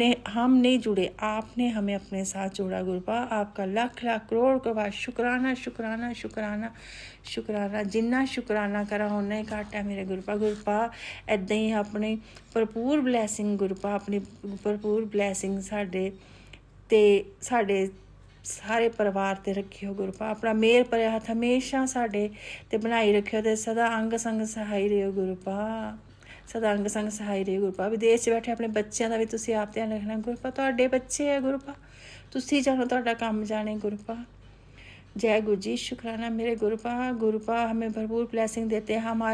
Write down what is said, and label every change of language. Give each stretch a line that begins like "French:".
Hindi: हम नहीं जुड़े, आपने हमें अपने साथ जोड़ा गुरुपा। आपका लाख लाख करोड़ करोड़ शुक्राना शुक्राना शुक्राना शुक्राना।
Punjabi: जिन्ना शुक्राना करा उन्ना ही घाटा मेरे गुरुपा। गुरुपा ऐਦਾਂ ही अपनी भरपूर ब्लैसिंग गुरुपा, अपनी भरपूर ब्लैसिंग ਸਾਡੇ ਸਾਰੇ ਪਰਿਵਾਰ ਤੇ ਰੱਖਿਓ ਗੁਰੂਪਾ। ਆਪਣਾ ਮੇਰ ਭਰਿਆ ਹੱਥ ਹਮੇਸ਼ਾ ਸਾਡੇ ਤੇ ਬਣਾਈ ਰੱਖਿਓ ਤੇ ਸਦਾ ਅੰਗ ਸੰਗ ਸਹਾਈ ਰਹੋ ਗੁਰੂਪਾ। ਸਦਾ ਅੰਗ ਸੰਗ ਸਹਾਈ ਰਹੋ ਗੁਰੂਪਾ। ਵਿਦੇਸ਼ 'ਚ ਬੈਠੇ ਆਪਣੇ ਬੱਚਿਆਂ ਦਾ ਵੀ ਤੁਸੀਂ ਆਪ ਧਿਆਨ ਰੱਖਣਾ ਗੁਰੂਪਾ। ਤੁਹਾਡੇ ਬੱਚੇ ਹੈ ਗੁਰੂਪਾ, ਤੁਸੀਂ ਜਾਣੋ, ਤੁਹਾਡਾ ਕੰਮ जाने गुरुपा।
Hindi: जय गुरु जी, शुक्राना मेरे गुरुपा। गुरुपा हमें भरपूर ब्लेसिंग देते हैं।